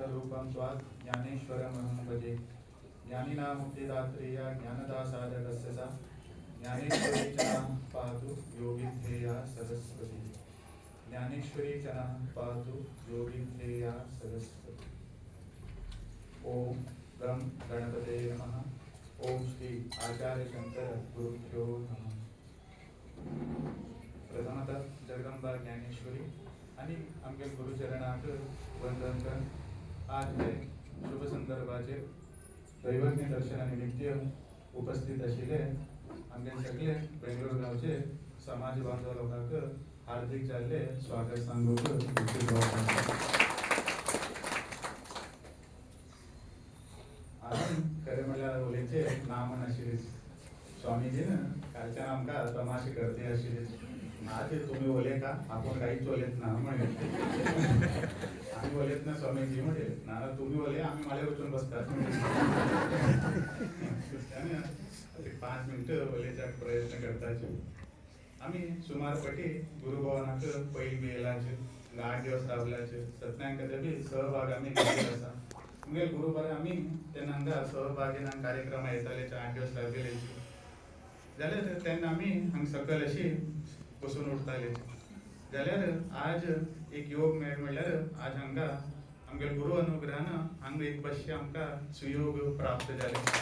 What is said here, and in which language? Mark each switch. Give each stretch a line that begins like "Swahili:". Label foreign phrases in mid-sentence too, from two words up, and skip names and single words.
Sanskrit: रूपं स्वात् ज्ञानेश्वरमहं भजे। ज्ञानिनां मुक्तिदात्रेय ज्ञानदासाजगस्य सा ज्ञानेश्वरी च नः पातु योगिध्येया सरस्वती। ज्ञानेश्वरी च नः पातु योगिध्येया सरस्वती। ओम गं गणपते नमः। ओम श्री आचार्य शंकर गुरुभ्यो नमः।
Konkani: प्रथमतः जगदंबा ज्ञानेश्वरी आणि आमच्या गुरुचरणाक वंदन कर। आज हे शुभ संदर्भाचे दैवज्ञ दर्शनानिमित्त उपस्थित असलेले आमचे सगळे बेंगळूर गावचे समाज बांधव लोकांक हार्दिक चालले स्वागत सांगूक खरे म्हणल्यार उलयचे नाम नाशिल्ले स्वामीजी ना कालच्यान आमकां तमाशे करते आशिल्ले ना ते तुम्ही उलय का आपण काहीच उलयत ना म्हणे आम्ही उलयत ना स्वामीजी म्हणे ना तुम्ही उलय आम्ही माळ्यावर वचून बसतात 5 मिनिटं उलयचा प्रयत्न करताचे। आम्ही सुमारपटी गुरुभवनाक पैल बी येयलाचे 8 दिवस रावलाचे सत्यांक बी सहभाग आम्ही घेतला आसा। म्हणजे गुरुवार आम्ही त्यांना सहभागीना कार्यक्रम येताले 8 दिवस लागले जाल्यार तेन्ना आम्ही हांग सकल अशी बसून उठताले जाल्यार आज एक योग मेळ म्हणल्यार आज हांगा आमगे गुरु अनुग्रहान हांग एक बसचे आमकां सुयोग प्राप्त जाले।